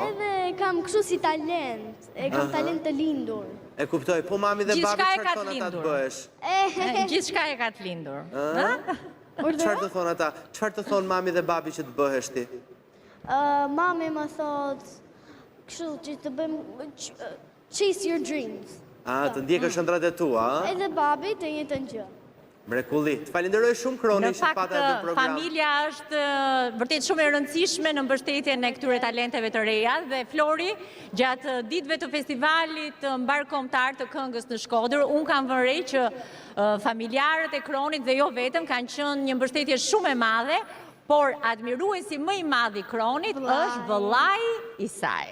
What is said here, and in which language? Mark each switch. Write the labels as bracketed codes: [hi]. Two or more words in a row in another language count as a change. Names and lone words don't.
[sq] Edhe kam kështu si talent, kam talent të lindur. E kuptoj, po mami dhe babi çfarë thonë ata të bëhesh? Gjithçka e ka të lindur. Çfarë të thonë ata? Çfarë të thonë mami dhe babi që të bëhesh ti? Mami më thot, kështu që të bëjmë [en] chase your dreams. [sq] Të ndjekësh ëndrat e tua, Edhe babi të njëjtën gjë. Mrekulli. Të falenderoj shumë Kroni që pata edhe program. Në fakt, familja është vërtet shumë e rëndësishme në mbështetjen e këtyre talenteve të reja dhe Flori, gjatë ditëve të festivalit mbarkombëtar të këngës në Shkodër, unë kam vënë re që familjarët e Kronit dhe jo vetëm kanë qenë një mbështetje shumë e madhe, por admiruesi më i madh i Kronit është vëllai i saj.